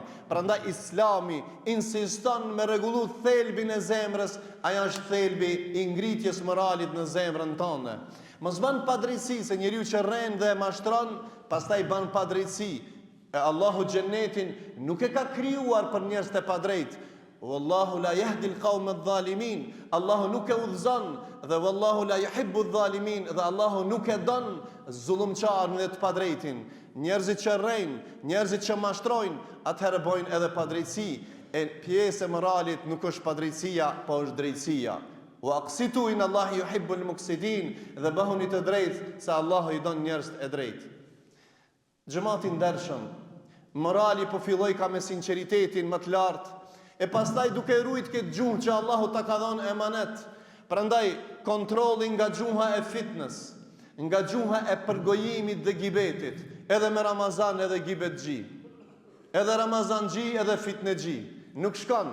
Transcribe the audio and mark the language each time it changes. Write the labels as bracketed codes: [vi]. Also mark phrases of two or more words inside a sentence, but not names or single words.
[sq] Prandaj Islami insiston me rregullu thelbin e zemrës, ajo është thelbi i ngritjes moralit në zemrën tonë. Mos bën padrejtësi se njeriu që rren dhe mashtron, pastaj bën padrejtësi. E Allahu xhenetin nuk e ka krijuar për njerëz të padrejtë. [ar] والله لا يهدي القوم الظالمين. [sq] Allahu nuk e udhëzon dhe [ar] والله لا يحب الظالمين, [sq] dhe Allahu nuk e don zullumçarin dhe të padrejtin. Njerëzit që rrejnë, njerëzit që mashtrojnë, atëherë bojnë edhe padrejtësi. E pjesë e moralit nuk është padrejtësia, po është drejtësia. [ar] وأقسطوا إن الله يحب المقسطين, [sq] dhe bëhuni të drejtë se Allahu i don njerëz të drejtë. Xhamati ndershëm, morali po filloi ka me sinqeritetin më të lartë, e pastaj duke rujt këtë gjuhë që Allahu ta ka dhënë emanet. Prandaj kontrolli nga gjuha e fitness, nga gjuha e përgojimit dhe gibetit, edhe me Ramazan edhe gibetxhi, edhe Ramazanxhi edhe fitnexhi, nuk shkon.